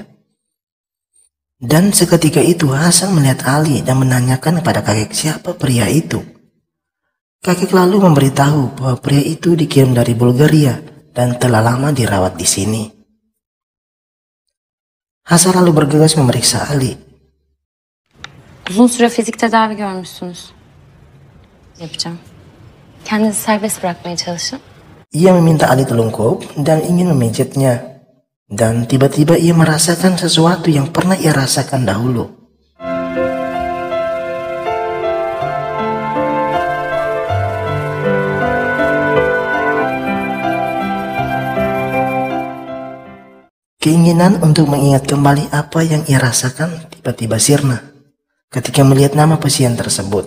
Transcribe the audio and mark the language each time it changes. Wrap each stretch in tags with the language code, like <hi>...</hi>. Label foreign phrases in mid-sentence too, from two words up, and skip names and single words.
<id>Dan seketika itu Hasan melihat Ali dan menanyakan kepada kakek siapa pria itu. Kakek lalu memberitahu bahwa pria itu dikirim dari Bulgaria dan telah lama dirawat di sini. Hasan lalu bergegas memeriksa Ali.</id> <tr>Uzun süre fizik tedavi görmüşsünüz. Yapacağım. Kendinizi serbest bırakmaya çalışın.</tr> <id>Ia meminta Ali telungkup dan ingin memijitnya. Dan tiba-tiba ia merasakan sesuatu yang pernah ia rasakan dahulu. Keinginan untuk mengingat kembali apa yang ia rasakan tiba-tiba sirna ketika melihat nama pasien tersebut.</id>